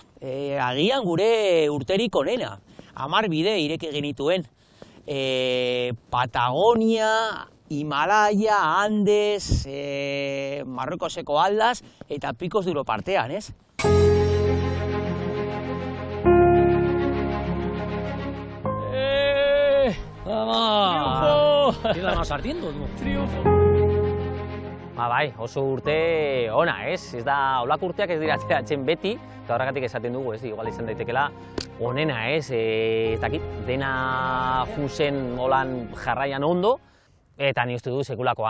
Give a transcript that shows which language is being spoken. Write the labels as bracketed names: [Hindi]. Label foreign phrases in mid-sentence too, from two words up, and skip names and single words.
[Basque] Agian gure urterik onena. 10 bide ireki genituen. Patagonia, Himalaya, Andes, Marruekoseko Aldas eta Picos de Europa artean, ez? [Spanish] ¡Vamos! ¿Qué la vas ardiendo, tú? Triunfo! [Basque] Bai, oso urte ona, ez? Ez da, olako urteak ez dira ateratzen beti, eta horregatik esaten dugu, ez? Igual izan daitekela onena, ez? Ez dakit, dena juzen holan jarraian ondo, eta ni uste du sekulakoa.